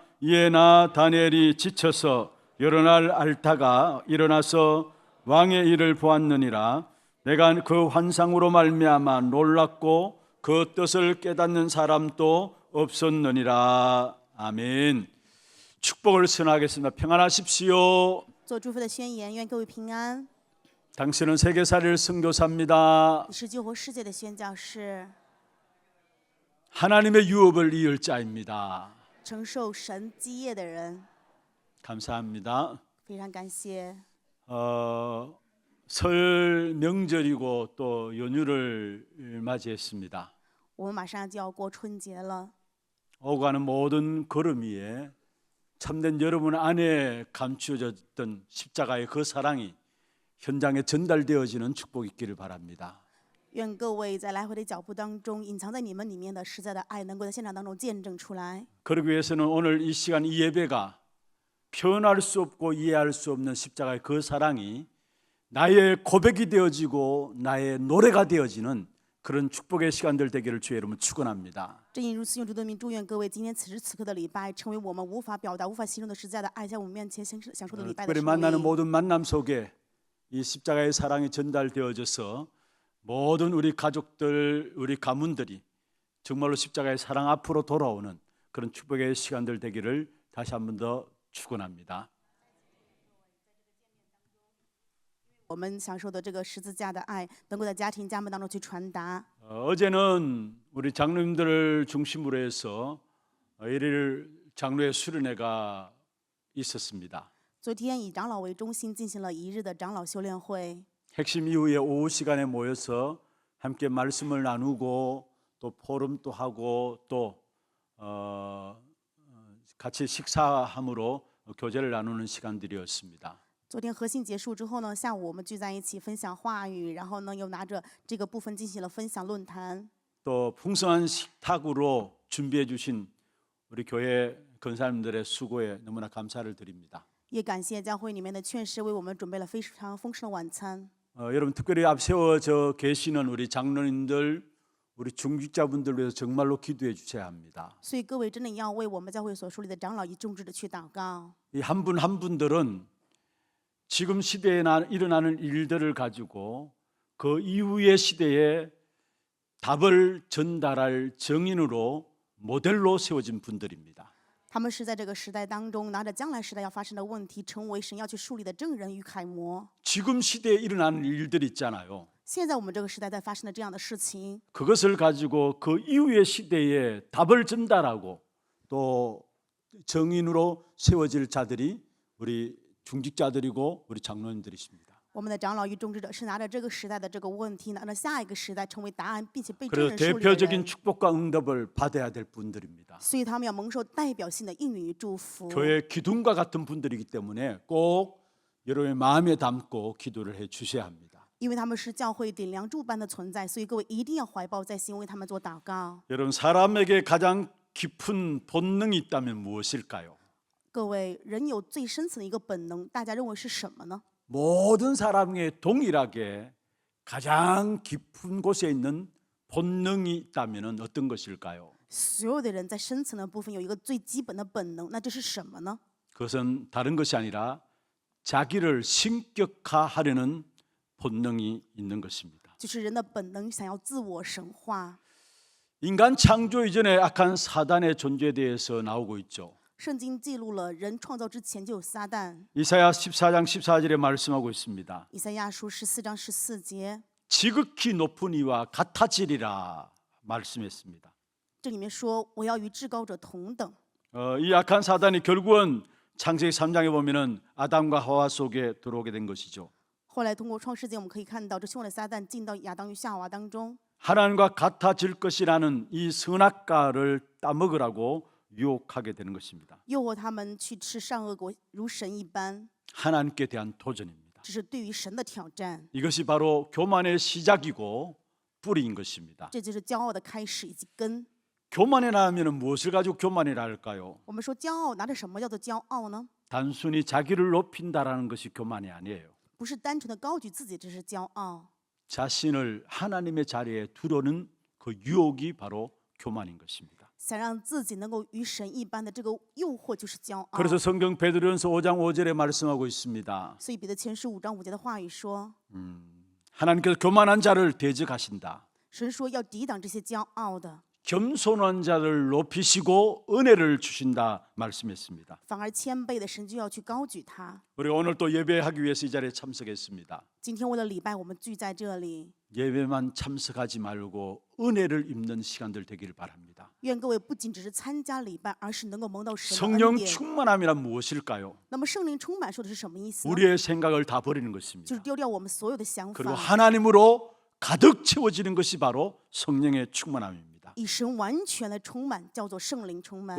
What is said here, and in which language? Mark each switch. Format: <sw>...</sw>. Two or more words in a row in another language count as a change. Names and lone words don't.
<ko>이에 나 다니엘이 지쳐서 여러 날 앓다가 일어나서 왕의 일을 보았느니라. 내가 그 환상으로 말미암아 놀랐고 그 뜻을 깨닫는 사람도 없었느니라. 아멘. 축복을 선하겠습니다. 평안하십시오.</ko> <zh>做祝福的宣言，愿各位平安。</zh> <ko>당신은 세계살이를 선교사입니다.</ko> <zh>你是救活世界的宣教士，</zh> <ko>하나님의 유업을 이을 자입니다.</ko> <zh>承受神基业的人。</zh> <ko>감사합니다.</ko> <zh>非常感谢。</zh> <ko>설 명절이고 또 연휴를 맞이했습니다.</ko> <zh>我们马上就要过春节了，</zh> <ko>오고 가는 모든 걸음 위에 참된 여러분 안에 감추어졌던 십자가의 그 사랑이 현장에 전달되어지는 축복이 있기를 바랍니다.</ko> <zh>愿各位在来回的脚步当中，隐藏在你们里面的实在的爱，能够在现场当中见证出来。</zh> <ko>그러기 위해서는 오늘 이 시간 이 예배가 표현할 수 없고 이해할 수 없는 십자가의 그 사랑이 나의 고백이 되어지고 나의 노래가 되어지는 그런 축복의 시간들 되기를 주의 이름으로 축원합니다.</ko> <zh>正因如此，用主的名祝愿各位今天此时此刻的礼拜，成为我们无法表达、无法形容的实在的爱，在我们面前享受的礼拜的</zh> <ko>특별히</ko> <zh>生</zh> <ko>만나는</ko> <zh>命。</zh> <ko>모든 만남 속에 이 십자가의 사랑이 전달되어져서 모든 우리 가족들, 우리 가문들이 정말로 십자가의 사랑 앞으로 돌아오는 그런 축복의 시간들 되기를 다시 한 번 더 축원합니다.</ko> <zh>我们享受的这个十字架的爱，能够在家庭家门当中去传达。</zh> <ko>어제는 우리 장로님들을 중심으로 해서 일일 장로의 수련회가 있었습니다.</ko> <zh>昨天以长老为中心进行了一日的长老修炼会。</zh> <ko>핵심 이후에 오후 시간에 모여서 함께 말씀을 나누고 또 포럼도 하고 또 같이 식사함으로 교제를 나누는 시간들이었습니다.</ko> <zh>昨天核心结束之后呢，下午我们聚在一起分享话语，然后呢又拿着这个部分进行了分享论坛。</zh> <ko>또 풍성한 식탁으로 준비해 주신 우리 교회 권사님들의 수고에 너무나 감사를 드립니다.</ko> <zh>也感谢教会里面的劝师为我们准备了非常丰盛的晚餐。</zh> <ko>여러분 특별히 앞세워져 계시는 우리 장로님들, 우리 중직자분들 위해서 정말로 기도해 주셔야 합니다.</ko> <zh>所以各位真的要为我们教会所属里的长老以众志的去祷告。</zh> <ko>이 한 분 한 분들은 지금 시대에 일어나는 일들을 가지고 그 이후의 시대에 답을 전달할 정인으로 모델로 세워진 분들입니다.</ko> <zh>他们是在这个时代当中，拿着将来时代要发生的问题，成为神要去树立的证人与楷模。</zh> <ko>지금 시대에 일어나는 일들 있잖아요.</ko> <zh>现在我们这个时代在发生的这样的事情，</zh> <ko>그것을 가지고 그 이후의 시대에 답을 전달하고 또 정인으로 세워질 자들이 우리 중직자들이고 우리 장로님들이십니다.</ko> <zh>我们的长老与众志者是拿着这个时代的这个问题，拿着下一个时代成为答案，并且被证</zh> <ko>그래서</ko> <zh>人树立的</zh> <ko>대표적인</ko> <zh>人。</zh> <ko>축복과 응답을 받아야 될 분들입니다.</ko> <zh>所以他们要蒙受代表性的应允与祝福。</zh> <ko>교회 기둥과 같은 분들이기 때문에 꼭 여러분의 마음에 담고 기도를 해 주셔야 합니다.</ko> <zh>因为他们是教会顶梁柱般的存在，所以各位一定要怀抱在心，为他们做祷告。</zh> <ko>여러분 사람에게 가장 깊은 본능이 있다면 무엇일까요?</ko> <zh>各位，人有最深层的一个本能，大家认为是什么呢？</zh> <ko>모든 사람에게 동일하게 가장 깊은 곳에 있는 본능이 있다면 어떤 것일까요?</ko> <zh>所有的人在深层的部分有一个最基本的本能，那这是什么呢？</zh> <ko>그것은 다른 것이 아니라 자기를 신격화하려는 본능이 있는 것입니다.</ko> <zh>就是人的本能想要自我神化。</zh> <ko>인간 창조 이전에 악한 사단의 존재에 대해서 나오고 있죠.</ko> <zh>圣经记录了人创造之前就有撒旦。</zh> <ko>이사야 14장 14절에 말씀하고 있습니다.</ko> <zh>以赛亚书14章14节，</zh> <ko>지극히 높은 이와 같아지리라 말씀했습니다.</ko> <zh>这里面说我要与至高者同等。</zh> <ko>이 악한 사단이 결국은 창세기 3장에 보면은 아담과 하와 속에 들어오게 된 것이죠.</ko> <zh>后来通过创世纪，我们可以看到这凶恶的撒旦进到亚当与夏娃当中，</zh> <ko>하나님과 같아질 것이라는 이 선악과를 따먹으라고 유혹하게 되는 것입니다.</ko> <zh>诱惑他们去吃善恶果，如神一般。</zh> <ko>하나님께 대한 도전입니다.</ko> <zh>这是对于神的挑战，</zh> <ko>이것이 바로 교만의 시작이고 뿌리인 것입니다.</ko> <zh>这就是骄傲的开始以及根。</zh> <ko>교만이라 하면 무엇을 가지고 교만이라 할까요?</ko> <zh>我们说骄傲拿着什么叫做骄傲呢？</zh> <ko>단순히 자기를 높인다라는 것이 교만이 아니에요.</ko> <zh>不是单纯的高举自己，这是骄傲。</zh> <ko>자신을 하나님의 자리에 두려는 그 유혹이 바로 교만인 것입니다.</ko> <zh>想让自己能够与神一般的这个诱惑就是骄傲。</zh> <ko>그래서 성경 베드로전서 5장 5절에 말씀하고 있습니다.</ko> <zh>所以彼得前书5章5节的话语说，</zh> <ko>하나님께서 교만한 자를 대적하신다.</ko> <zh>神说要抵挡这些骄傲的，</zh> <ko>겸손한 자를 높이시고 은혜를 주신다 말씀했습니다.</ko> <zh>反而谦卑的神就要去高举他。</zh> <ko>우리가 오늘 또 예배하기 위해서 이 자리에 참석했습니다.</ko> <zh>今天为了礼拜，我们聚在这里，</zh> <ko>예배만 참석하지 말고 은혜를 입는 시간들 되기를 바랍니다.</ko> <zh>愿各位不仅只是参加礼拜，而是能够蒙到神的</zh> <ko>성령</ko> <zh>恩典。</zh> <ko>충만함이란 무엇일까요?</ko> <zh>那么圣灵充满说的是什么意思呢？</zh> <ko>우리의 생각을 다 버리는</ko> <zh>就</zh> <ko>것입니다.</ko> <zh>是丢掉我们所有的想</zh> <ko>그리고</ko> <zh>法，</zh> <ko>하나님으로 가득 채워지는 것이 바로 성령의 충만함입니다.</ko> <zh>以神完全的充满，叫做圣灵充满。</zh>